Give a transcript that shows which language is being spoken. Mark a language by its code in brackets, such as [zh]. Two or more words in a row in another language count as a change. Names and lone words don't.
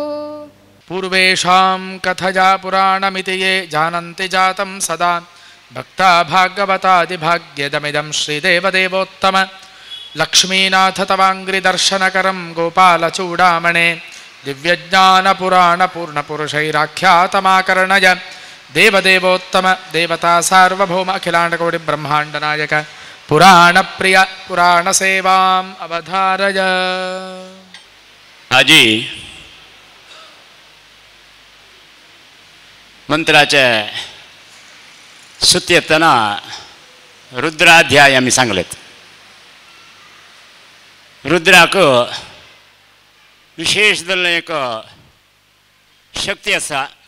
[sa] पूर्वेषां कथया पुराणमिति ये जानन्ति जातं सदा भक्ता भागवतादिभाग्यदमिदं श्रीदेवदेवोत्तम लक्ष्मीनाथ तवाङ्घ्रिदर्शनकरं गोपालचूडामणे दिव्यज्ञानपुराणपूर्णपुरुषैराख्यातमाकर्णय देवदेवोत्तम देवता सार्वभौम अखिलाण्डकोटिब्रह्माण्डनायक पुराणप्रिय पुराणसेवाम् अवधारय। [kok] आजी मंत्राचे सुती येतना रुद्राध्याय आमी सांगलेत. रुद्राक विशेष जाल्लें एक शक्ती आसा.